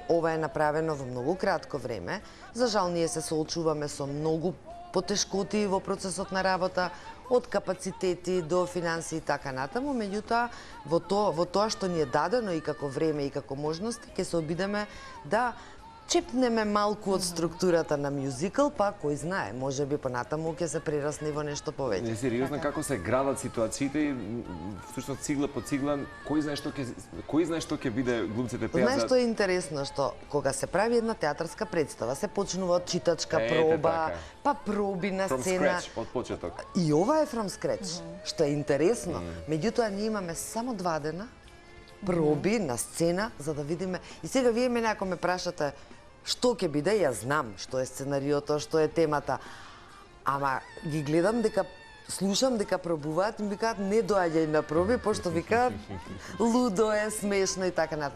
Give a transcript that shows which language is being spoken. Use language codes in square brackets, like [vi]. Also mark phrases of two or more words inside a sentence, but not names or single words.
[mk] Ова е направено во многу кратко време. За жал, ние се соочуваме со многу потешкоти во процесот на работа, од капацитети до финансии и така натаму, меѓутоа во тоа што ни е дадено и како време и како можности, ќе се обидеме да чепнеме малку од структурата на мюзикл, па кој знае, можеби понатаму ќе се прерасне во нешто повеќе. Сериозно како се градат ситуациите и всушност цигла по цигла, кој знае што ќе биде глумците пеат. Знаеш што е интересно, што кога се прави една театарска представа, се почнува од читачка проба, па проби на сцена. [en] From scratch, [mk] од почеток. И ова е [en] from scratch, [mk] што е интересно. Меѓутоа ние имаме само 2 дена проби на сцена за да видиме. И сега вие мене ако ме прашате што ќе биде, јас знам што е сценариото, што е темата. Ама ги гледам дека слушам дека пробуваат и ми викаат не доаѓај на проби, пошто викаат лудо е, смешно и така натаму.